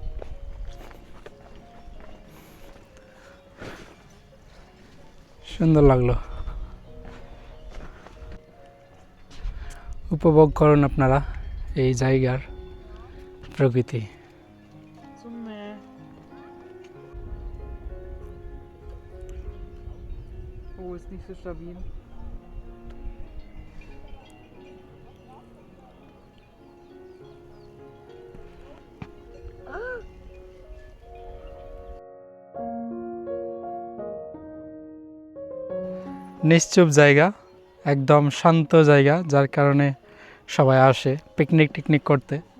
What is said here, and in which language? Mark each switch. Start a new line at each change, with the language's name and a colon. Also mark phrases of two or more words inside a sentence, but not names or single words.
Bangla: সুন্দর লাগলো। উপভোগ করুন আপনারা এই জায়গার প্রকৃতি।
German: Oh, ist nicht so stabil.
Bangla: নিশ্চুপ জায়গা, একদম শান্ত জায়গা, যার কারণে সবাই আসে পিকনিক টিকনিক করতে।